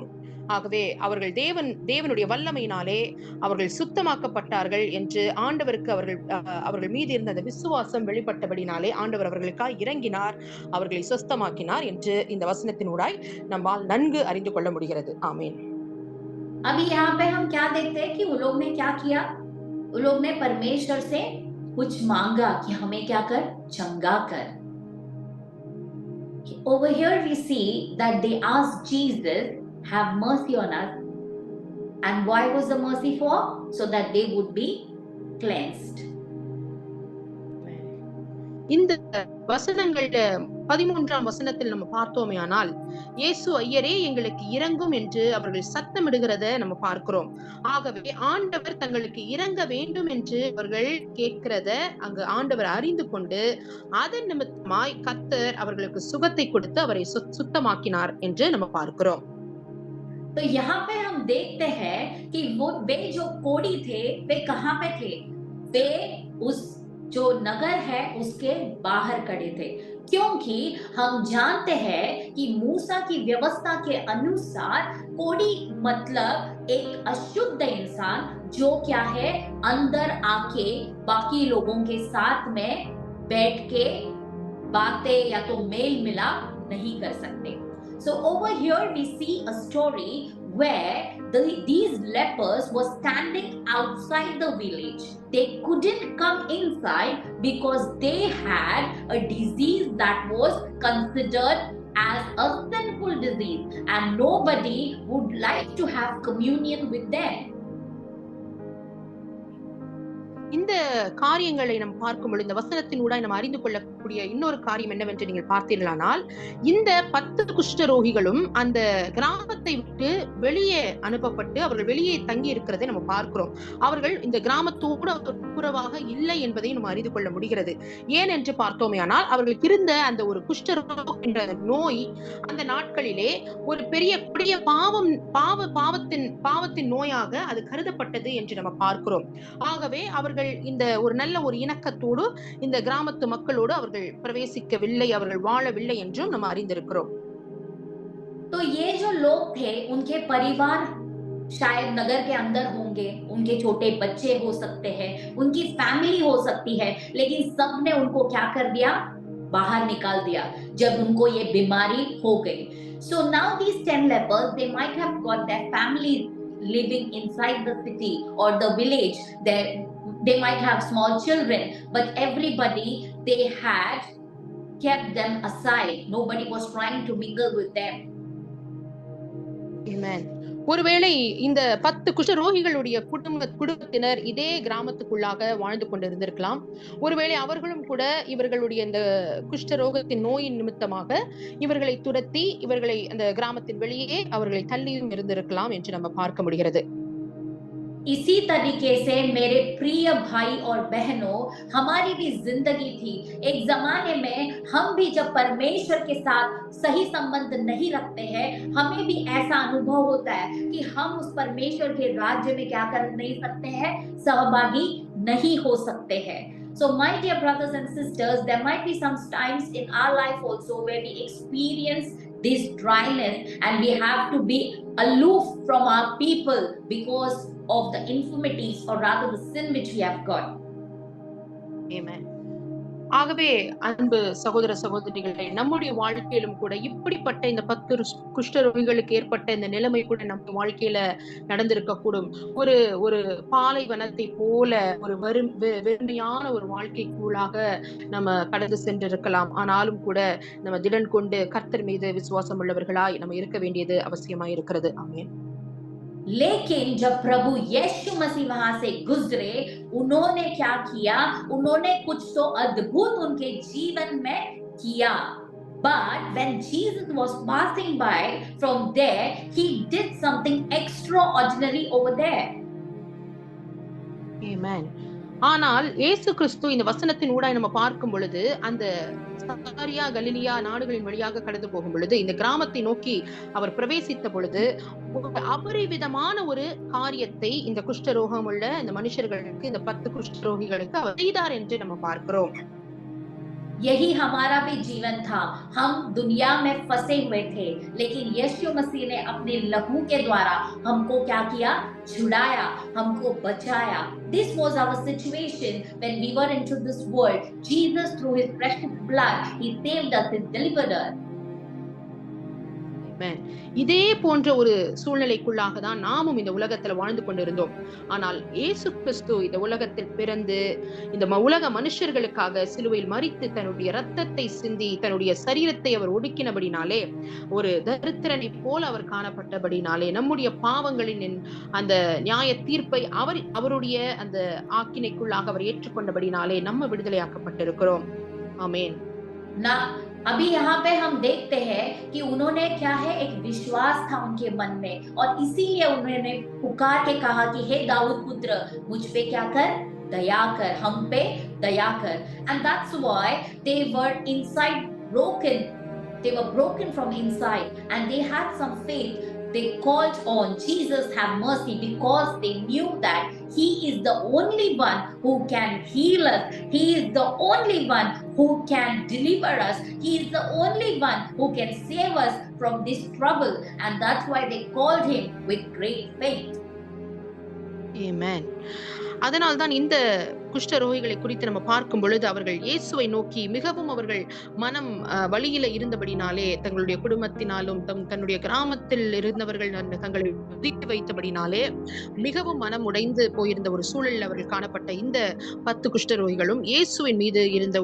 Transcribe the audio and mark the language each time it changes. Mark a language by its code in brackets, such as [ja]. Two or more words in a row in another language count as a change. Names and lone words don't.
[ta] ஆகவே அவர்கள் தேவனுடைய வல்லமையினாலே அவர்கள் சுத்தமாக்கப்பட்டார்கள் என்று ஆண்டவருக்கு அவர்கள் மீது இருந்த அந்த விசுவாசம் வெளிப்பட்டபடினாலே ஆண்டவர் அவர்களுக்காக இறங்கினார், அவர்களை சுத்தமாக்கினார் என்று இந்த வசனத்தினூடாய் நம்மால் நன்கு அறிந்து கொள்ள முடிகிறது. ஆமென். [hi] अभी यहाँ पे हम क्या देखते हैं कि उन लोग ने क्या किया, उन लोग ने परमेश्वर से कुछ मांगा कि हमें क्या कर, चंगा कर. [en] Over here we see that they asked Jesus, have mercy on us. And why was the mercy for? So that they would be cleansed. [ta] இந்த வசனங்கள்ல 13ஆம் வசனத்தில் நம்ம பார்த்தோமே ஆனால், இயேசு ஐயரே எங்களுக்கு இரங்கும் என்று அவர்கள் சத்தமிடுகிறத நம்ம பார்க்கிறோம். ஆகவே ஆண்டவர் தங்களுக்கு இரங்க வேண்டும் என்று அவர்கள் கேட்கிறத அங்கு ஆண்டவர் அறிந்து கொண்டு அதன் நிமித்தமாய் கர்த்தர் அவர்களுக்கு சுகத்தை கொடுத்து அவரை சுத்தமாக்கினார் என்று நம்ம பார்க்கிறோம். [hi] तो यहाँ पे हम देखते हैं कि वो वे जो कोढ़ी थे वे कहाँ पे थे? वे उस जो नगर है उसके बाहर खड़े थे, क्योंकि हम जानते हैं कि मूसा की व्यवस्था के अनुसार कोढ़ी मतलब एक अशुद्ध इंसान जो क्या है, अंदर आके बाकी लोगों के साथ में बैठ के बातें या तो मेल मिलाप नहीं कर सकते. [en] So over here we see a story where these lepers were standing outside the village. They couldn't come inside because they had a disease that was considered as a sinful disease, and nobody would like to have communion with them. [ta] இந்த காரியங்களை நம்ம பார்க்கும் பொழுது, இந்த வசனத்தின் ஊடாக நம்ம அறிந்து கொள்ளக்கூடிய இன்னொரு காரியம் என்னவென்று நீங்கள் பார்த்தீர்களானால், இந்த 10 குஷ்டரோகிகளும் அந்த கிராமத்தை விட்டு வெளியே அனுப்பப்பட்டு அவர்கள் வெளியே தங்கி இருக்கிறதை நம்ம பார்க்கிறோம். அவர்கள் இந்த கிராமத்தோடு துப்புரவாக இல்லை என்பதை நம்ம அறிந்து கொள்ள முடிகிறது. ஏன் என்று பார்த்தோமே ஆனால், அவர்களுக்கு இருந்த அந்த ஒரு குஷ்டரோகம் என்ற நோய் அந்த நாட்களிலே ஒரு பெரிய கொடிய பாவத்தின் நோயாக அது கருதப்பட்டது என்று நம்ம பார்க்கிறோம். ஆகவே அவர்கள் இந்த ஒரு நல்ல ஒரு இணக்கத்தோடு இந்த கிராமத்து மக்களோடு அவர்கள் பிரவேசிக்கவில்லை, அவர்கள் வாழவில்லை என்றும் நம்ம அறிந்திருக்கிறோம். [hi] तो ये जो लोग थे उनके परिवार शायद नगर के अंदर होंगे, उनके छोटे बच्चे हो सकते हैं, उनकी फैमिली हो सकती है, लेकिन सबने उनको क्या कर दिया, बाहर निकाल दिया जब उनको ये बीमारी हो गई. [en] So now these 10 lepers, they might have got their family living inside the city or the village. They might have small children, but everybody, they had kept them aside. Nobody was trying to mingle with them. Amen. [ta] ஒருவேளை இந்த 10 குஷ்டரோகிகளுடைய குடும்பத்தினர் இதே கிராமத்துக்குள்ளாக வாழ்ந்து கொண்டிருந்திருக்கலாம். ஒருவேளை அவர்களும் கூட இவர்களுடைய இந்த குஷ்டரோகத்தின் நோயின் நிமித்தமாக இவர்களை துரத்தி இவர்களை அந்த கிராமத்தின் வெளியே அவர்களை தள்ளியும் இருந்திருக்கலாம் என்று நம்ம பார்க்க முடிகிறது. [hi] इसी तरीके से मेरे प्रिय भाई और बहनों, हमारी भी जिंदगी थी. एक जमाने में हम भी जब परमेश्वर के साथ सही संबंध नहीं रखते हैं, हमें भी ऐसा अनुभव होता है कि हम उस परमेश्वर के राज्य में क्या कर नहीं सकते हैं, सहभागी नहीं हो सकते हैं. [en] So my dear brothers and sisters, there might be some times in our life also where we experience this dryness and we have to be aloof from our people because of the infirmities or rather the sin which we have got. Amen. [ta] ஆகவே அன்பு சகோதர சகோதரிகளே, நம்முடைய வாழ்க்கையிலும் கூட இப்படிப்பட்ட இந்த 10 குஷ்டரோகிகளுக்கு ஏற்பட்ட இந்த நிலைமை கூட நம்ம வாழ்க்கையில நடந்திருக்க கூடும். ஒரு பாலைவனத்தை போல ஒரு வெறுமையான ஒரு வாழ்க்கைக்குள்ளாக நம்ம கடந்து சென்றிருக்கலாம். ஆனாலும் கூட நம்ம திடன் கொண்டு கர்த்தர் மீது விசுவாசம் உள்ளவர்களாய் நம்ம இருக்க வேண்டியது அவசியமாய் இருக்கிறது. ஆமென். [hi] लेकिन जब प्रभु यीशु मसीह वहां से गुजरे, उन्होंने क्या किया, उन्होंने कुछ तो अद्भुत उनके जीवन में किया. [en] But when Jesus was passing by from there, he did something extraordinary over there. Amen. [ta] ஆனால் இயேசு கிறிஸ்து இந்த வசனத்தின் ஊடாக நம்ம பார்க்கும் பொழுது அந்த சமாரியா கலிலியா நாடுகளின் வழியாக கடந்து போகும் பொழுது இந்த கிராமத்தை நோக்கி அவர் பிரவேசித்த பொழுது அபரிவிதமான ஒரு காரியத்தை இந்த குஷ்டரோகம் உள்ள இந்த மனுஷர்களுக்கு, இந்த 10 குஷ்டரோகிகளுக்கு அவர் செய்தார் என்று நம்ம பார்க்கிறோம். [hi] यही हमारा भी जीवन था. हम दुनिया में फंसे हुए थे, लेकिन यीशु मसीह ने अपने लहू के द्वारा हमको क्या किया, छुड़ाया, हमको बचाया. [en] This was our situation when we were into this world. Jesus, through his precious blood, he saved us, he delivered us. [ta] இதே போன்ற ஒரு சூழ்நிலைக்குள்ளாக தான் நாமும் இந்த உலகத்துல வாழ்ந்து கொண்டிருந்தோம். ஆனால் இயேசு கிறிஸ்து இந்த உலகத்தில் பிறந்து இந்த உலக மனுஷர்களுக்காக சிலுவையில் மரித்து தன்னுடைய ரத்தத்தை சிந்தி தன்னுடைய சரீரத்தை அவர் ஒடுக்கினபடினாலே, ஒரு தரித்திரனை போல அவர் காணப்பட்டபடினாலே, நம்முடைய பாவங்களின் அந்த நியாய தீர்ப்பை அவருடைய அந்த ஆக்கினைக்குள்ளாக அவர் ஏற்றுக்கொண்டபடினாலே நம்ம விடுதலையாக்கப்பட்டிருக்கிறோம். ஆமென். [hi] ना अभी यहाँ पे हम देखते हैं कि उन्होंने क्या है, एक विश्वास था उनके मन में, और इसीलिए उन्होंने पुकार के कहा कि हे दाऊद पुत्र, मुझ पे क्या कर, दया कर, हम पे दया कर. [en] And that's why they were inside broken. They were broken from inside, and they had some faith. They called on Jesus, have mercy, because they knew that He is the only one who can heal us. He is the only one who can deliver us. He is the only one who can save us from this trouble. And that's why they called Him with great faith. Amen. [ta] அதனால்தான் இந்த குஷ்டரோகிகளை குறித்து நம்ம பார்க்கும் பொழுது அவர்கள் இயேசுவை நோக்கி மிகவும் அவர்கள் மனம் வழியில இருந்தபடினாலே, தங்களுடைய குடும்பத்தினாலும் தன்னுடைய கிராமத்தில் இருந்தவர்கள் தங்களை ஒதுக்கி வைத்தபடினாலே மிகவும் மனம் உடைந்து போயிருந்த ஒரு சூழலில் அவர்கள் காணப்பட்ட இந்த 10 குஷ்டரோகிகளும் இயேசுவின் மீது இருந்த